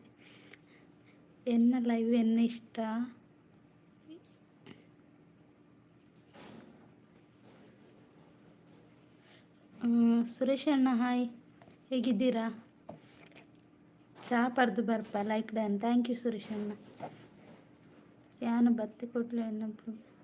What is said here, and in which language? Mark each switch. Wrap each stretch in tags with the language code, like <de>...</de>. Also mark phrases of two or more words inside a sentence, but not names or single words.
<tcy>ಎನ್ನ ಲೈವ್ ಎನ್ನ ಇಷ್ಟ. ಸುರೇಶ್ ಅಣ್ಣ ಹಾಯ್, ಹೇಗಿದ್ದೀರಾ? ಚಾ ಪರ್ದು ಬರ್ಪ</tcy> <en>like done. thank you</en> <tcy>ಸುರೇಶ್ ಅಣ್ಣ. ಯಾನು ಬತ್ತಿ ಕೊಡ್ಲಿ ಅಣ್ಣ ಬ್ರೋ.</tcy>